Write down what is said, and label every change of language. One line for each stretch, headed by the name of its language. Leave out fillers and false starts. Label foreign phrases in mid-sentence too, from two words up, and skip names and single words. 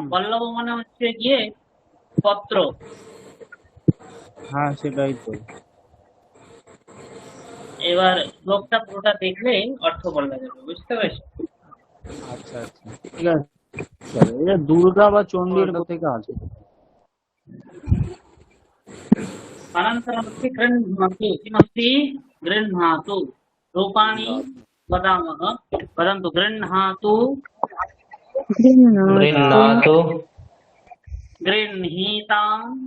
Bangla: পল্লব মানে হচ্ছে গিয়ে পত্র, হ্যাঁ সেটাই তো। এবার শ্লোকটা পুরোটা দেখলে অর্থ বলা যাবে, বুঝতে পেরেছো? আচ্ছা আচ্ছা ঠিক আছে স্যার। এটা দুর্গা বা চণ্ডীর থেকে আছে।
Sanskrit: अनन्तरमस्ति गृह्णातु किमस्ति गृह्णातु रूपाणि वदामः वदन्तु गृह्णातु गृह्णातु गृह्णीतां